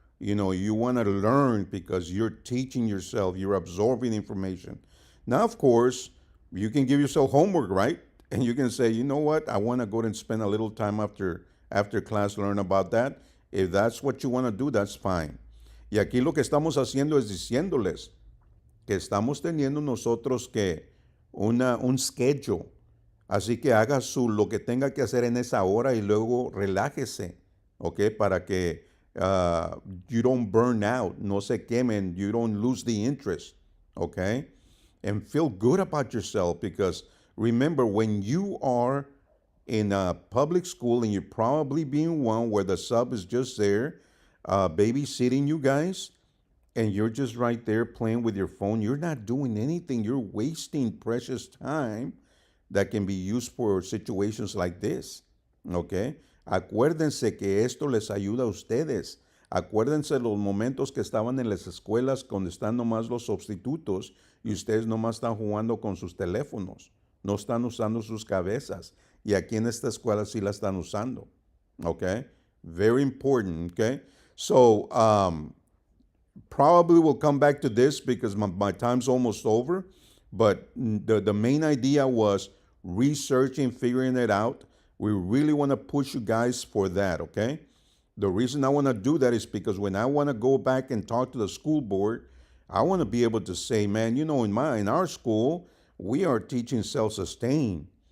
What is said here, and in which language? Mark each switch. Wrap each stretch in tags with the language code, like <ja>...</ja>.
<en>You want to learn because you're teaching yourself, you're absorbing information. Now, of course, you can give yourself homework, right? And you can say, you know what, I want to go and spend a little time after class, learn about that. If that's what you want to do, that's fine.</en> <es>Y aquí lo que estamos haciendo es diciéndoles que estamos teniendo nosotros que un schedule. Así que haga lo que tenga que hacer en esa hora y luego relájese, ¿ok? Para que</es> <en>you don't burn out,</en> <es>no se quemen,</es> <en>you don't lose the interest, ¿ok? And feel good about yourself because remember, when you are in a public school and you're probably being one where the sub is just there, babysitting you guys, and you're just right there playing with your phone, you're not doing anything. You're wasting precious time that can be used for situations like this. ¿Ok?</en> <es>Acuérdense que esto les ayuda a ustedes. Acuérdense los momentos que estaban en las escuelas donde están nomás los sustitutos y ustedes nomás están jugando con sus teléfonos. No están usando sus cabezas. Y aquí en esta escuela sí la están usando.</es> <en>¿Ok? Very important. ¿Ok? So, probably we'll come back to this because my time's almost over. But the main idea was researching, figuring it out. We really want to push you guys for that, okay? The reason I want to do that is because when I want to go back and talk to the school board, I want to be able to say, man, in our school, we are teaching self-sustain.</en>